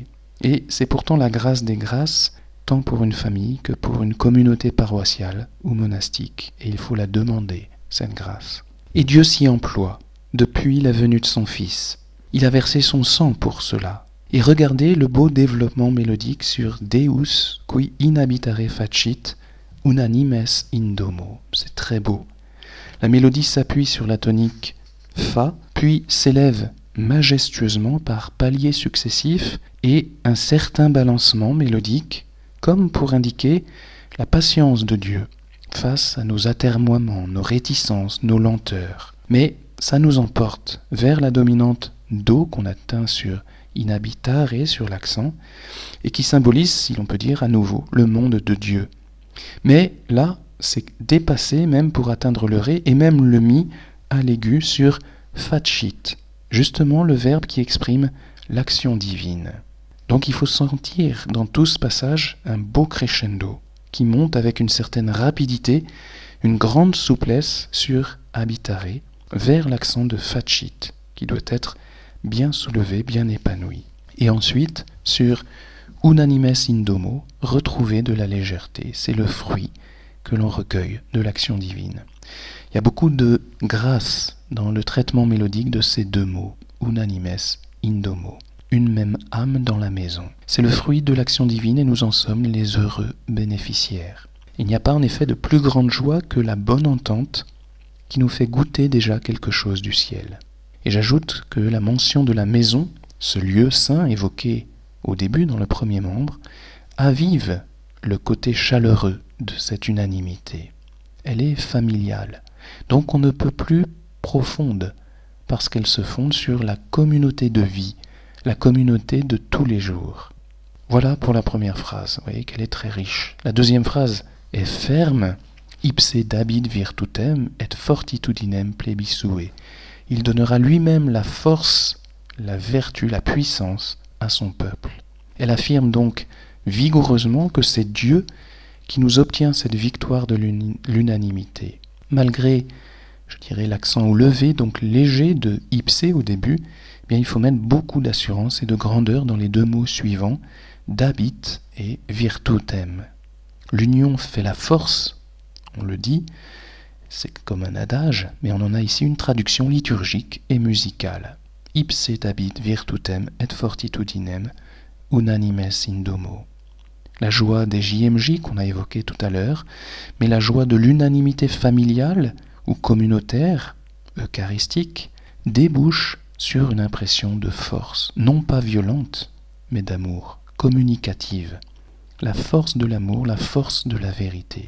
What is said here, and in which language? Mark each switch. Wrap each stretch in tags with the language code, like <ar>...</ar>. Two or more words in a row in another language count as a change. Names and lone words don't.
<fr>Et c'est pourtant la grâce des grâces, tant pour une famille que pour une communauté paroissiale ou monastique. Et il faut la demander, cette grâce. Et Dieu s'y emploie, depuis la venue de son Fils. Il a versé son sang pour cela. Et regardez le beau développement mélodique sur</fr> <la>Deus qui in habitare facit unanimes in domo.</la> <fr>C'est très beau. La mélodie s'appuie sur la tonique Fa, puis s'élève majestueusement par paliers successifs et un certain balancement mélodique, comme pour indiquer la patience de Dieu face à nos atermoiements, nos réticences, nos lenteurs. Mais ça nous emporte vers la dominante Do qu'on atteint sur</fr> <la>in habitare,</la> <fr>sur l'accent, et qui symbolise, si l'on peut dire à nouveau, le monde de Dieu. Mais là, c'est dépassé même pour atteindre le Ré et même le Mi à l'aigu sur facit, justement le verbe qui exprime l'action divine. Donc il faut sentir dans tout ce passage un beau crescendo qui monte avec une certaine rapidité, une grande souplesse sur habitare vers l'accent de facit qui doit être bien soulevé, bien épanoui. Et ensuite, sur</fr> <la>unanimes in domo,</la> <fr>retrouver de la légèreté. C'est le fruit que l'on recueille de l'action divine. Il y a beaucoup de grâce dans le traitement mélodique de ces deux mots,</fr> <la>unanimes in domo.</la> <fr>Une même âme dans la maison. C'est le fruit de l'action divine et nous en sommes les heureux bénéficiaires. Il n'y a pas en effet de plus grande joie que la bonne entente qui nous fait goûter déjà quelque chose du ciel. Et j'ajoute que la mention de la maison, ce lieu saint évoqué au début dans le premier membre, avive le côté chaleureux de cette unanimité. Elle est familiale, donc on ne peut plus profonde, parce qu'elle se fonde sur la communauté de vie, la communauté de tous les jours. Voilà pour la première phrase, vous voyez qu'elle est très riche. La deuxième phrase est ferme,</fr> <la>ipse dabit virtutem et fortitudinem plebiscue.</la> <fr>Il donnera lui-même la force, la vertu, la puissance à son peuple. Elle affirme donc vigoureusement que c'est Dieu qui nous obtient cette victoire de l'unanimité. Malgré, je dirais, l'accent levé, donc léger de ipse au début, eh bien, il faut mettre beaucoup d'assurance et de grandeur dans les deux mots suivants,</fr> <la>dabit et virtutem.</la> <fr>L'union fait la force, on le dit, c'est comme un adage, mais on en a ici une traduction liturgique et musicale.</fr> <la>Ipse dabit virtutem et fortitudinem unanimes in domo.</la> <fr>La joie des JMJ qu'on a évoqué tout à l'heure, mais la joie de l'unanimité familiale ou communautaire, eucharistique, débouche sur une impression de force, non pas violente, mais d'amour, communicative, la force de l'amour, la force de la vérité.</fr>